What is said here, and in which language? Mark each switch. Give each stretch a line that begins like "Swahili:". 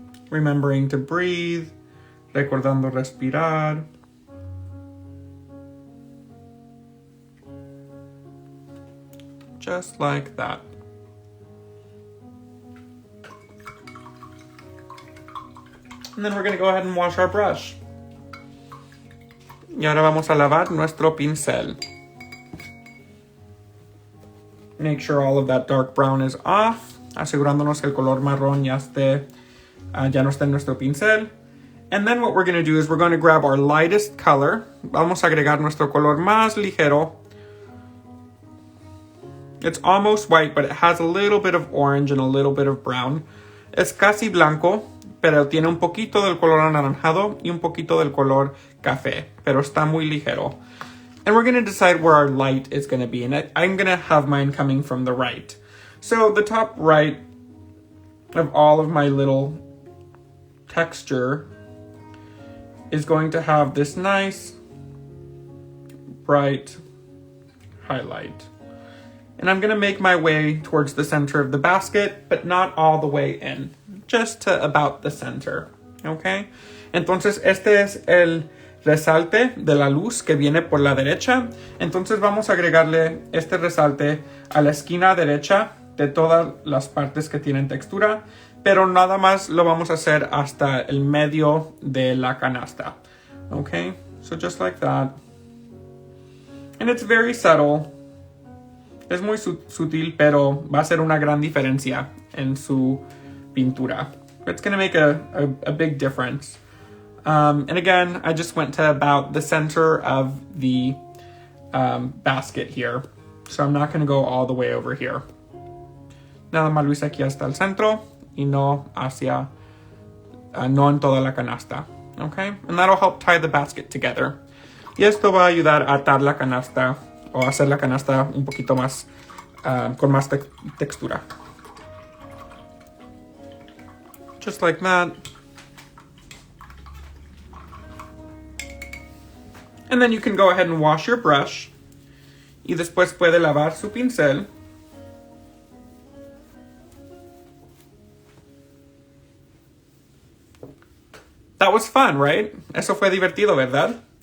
English: Remembering to breathe,
Spanish: recordando respirar.
English: Just like that. And then we're going to go ahead and wash our brush.
Spanish: Y ahora vamos a lavar nuestro pincel.
English: Make sure all of that dark brown is off,
Spanish: asegurándonos que el color marrón ya no está en nuestro pincel.
English: And then what we're going to do is we're going to grab our lightest color.
Spanish: Vamos a agregar nuestro color más ligero.
English: It's almost white, but it has a little bit of orange and a little bit of brown.
Spanish: Es casi blanco, pero tiene un poquito del color anaranjado y un poquito del color café, pero está muy ligero.
English: And we're going to decide where our light is going to be, and I'm going to have mine coming from the right. So the top right of all of my little texture is going to have this nice bright highlight. And I'm going to make my way towards the center of the basket, but not all the way in, just to about the center, okay?
Spanish: Entonces este es el resalte de la luz que viene por la derecha. Entonces vamos a agregarle este resalte a la esquina derecha de todas las partes que tienen textura, pero nada más lo vamos a hacer hasta el medio de la canasta, okay?
English: So just like that. And it's very subtle.
Spanish: Es muy sutil, pero va a ser una gran diferencia en su pintura.
English: It's going to make a big difference. And again, I just went to about the center of the basket here. So I'm not going to go all the way over here.
Spanish: Nada más lo hice aquí hasta el centro y no hacia, no en toda la canasta.
English: Okay? And that'll help tie the basket together.
Spanish: Y esto va a ayudar a atar la canasta o hacer la canasta un poquito más, con más textura.
English: Just like that. And then you can go ahead and wash your brush.
Spanish: Y después puede lavar su pincel.
English: That was fun, right?
Spanish: Eso fue divertido, ¿verdad?